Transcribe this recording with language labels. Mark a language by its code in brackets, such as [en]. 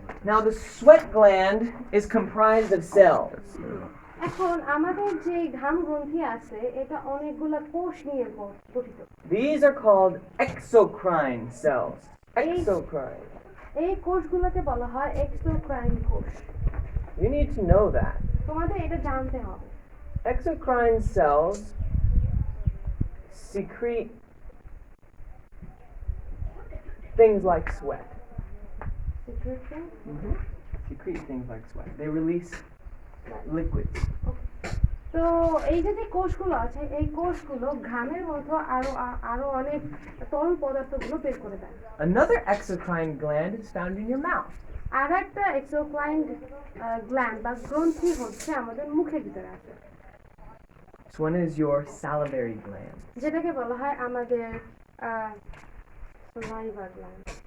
[en] Now the sweat gland is comprised of cells. [bn] এখন আমাদের যে ঘাম গ্রন্থি আছে এটা অনেকগুলা কোষ নিয়ে গঠিত। [en] These are called exocrine cells. Exocrine. [bn] এই কোষগুলোকে বলা হয় এক্সোক্রাইন কোষ। [en] You need to know that. [bn] তোমাদের এটা জানতে হবে। [en] Exocrine cells secrete things like sweat. Secrete things like sweat. They release liquids. [bn] তো এই যে যে কোষগুলো আছে এই কোষগুলো ঘামের মতো আরো অনেক তরল পদার্থগুলো বের করে দেয়। [en] Another exocrine gland is found in your mouth. [bn] আর একটা এক্সোক্রাইন গ্ল্যান্ড বা গ্রন্থি হচ্ছে আমাদের মুখের ভিতরে আছে। [en] This one is your salivary gland. [bn] যেটাকে বলা হয় আমাদের সালাইভার গ্ল্যান্ড।